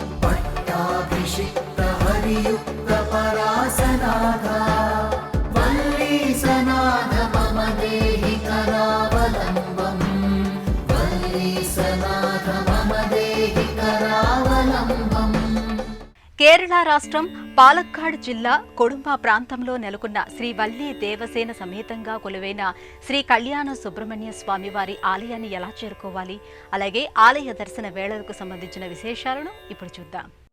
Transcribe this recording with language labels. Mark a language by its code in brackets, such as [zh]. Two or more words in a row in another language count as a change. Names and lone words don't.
[sa] पट्टाभिषिक्तहरियुक्तपरासनागा वल्लीसनाथ मम देहि करावलम्बम् वल्लीसनाथ मम देहि करावलम्बम् [te] కేరళ రాష్ట్రం పాలక్కాడ్ జిల్లా కొడుంబ ప్రాంతంలో నెలకొన్న శ్రీ వల్లి దేవసేన సమేతంగా కొలువైన శ్రీ కళ్యాణ సుబ్రహ్మణ్య స్వామి వారి ఆలయాన్ని ఎలా చేరుకోవాలి, అలాగే ఆలయ దర్శన వేళలకు సంబంధించిన విశేషాలను ఇప్పుడు చూద్దాం.